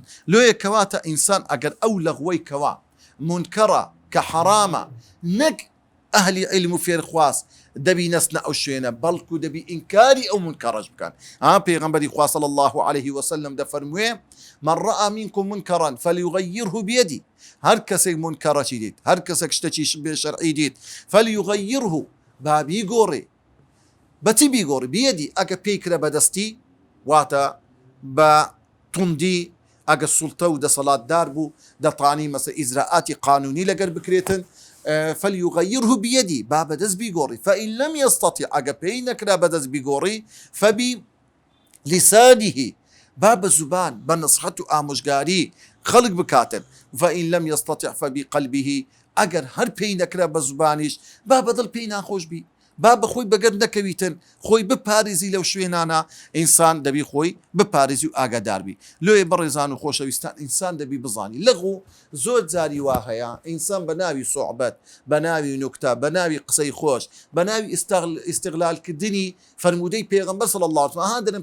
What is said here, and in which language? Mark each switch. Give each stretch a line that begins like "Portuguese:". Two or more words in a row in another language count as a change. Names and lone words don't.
Central Kurdish: لۆیە کەواتە ئینسان ئەگەر ئەو لەغوەی کەوا منکەڕە کە حرامە نەک ئەهلی علم و فێرخواز دەبی نەسنە ئەو شوێنە، بەڵکو دەبی ئینکاری ئەو منکەڕەش بکەن. پێغەمبەری خوا
Arabic: صلی الله عليه وسلم
Central Kurdish: دەفەرموێ
Arabic: من رأى منكم منكرا فليغيره بيده،
Central Kurdish: هەر کەسێک منکەڕەکی دیت، هەر کەسێک شتێکی بێشەرعی دیت فليغيره با بیگۆڕێ. بەچی بیگۆڕی؟ بیەدی، ئەگە پێی کرە بەدەستی واتە بە توندی، ئەگە سوڵتە و دەسەڵاتدار بوو دەتوانی مەسە ئیجراءاتی قانونی لەگەر بکرێتن،
Arabic: فليغيره بيدي،
Central Kurdish: با بەدەست بیگۆڕی.
Arabic: فإن لم يستطع،
Central Kurdish: ئەگە پێی نەکرا بەدەست بیگۆڕی، فبلسانه، با بە زوبان بە نسحەت و ئامۆژگاری خەڵک بکاتن
Arabic: فإن لم يستطع فبقلبه
Central Kurdish: ئەگەر هەر پێی نەکرا بە زوبانیش با بەدڵ پێی ناخۆش بی با بەخۆی بەگەر نەکەویتن خۆی بپارێزی لەو شوێنانە ئینسان دەبی خۆی بپارێزی و ئاگاداربی لۆیە بەڕێزان و خۆشەویستان ئینسان دەبی بزانی لەغو زۆر جاری وا هەیە ئینسان بە ناوی سوعبەت بە ناوی نوکتە بە ناوی قسەی خۆش بە ناوی ئیستیغلالکردنی فەرمودەی پێغەمبەر
Arabic: صلی الله علیه و سلم
Central Kurdish: دەرن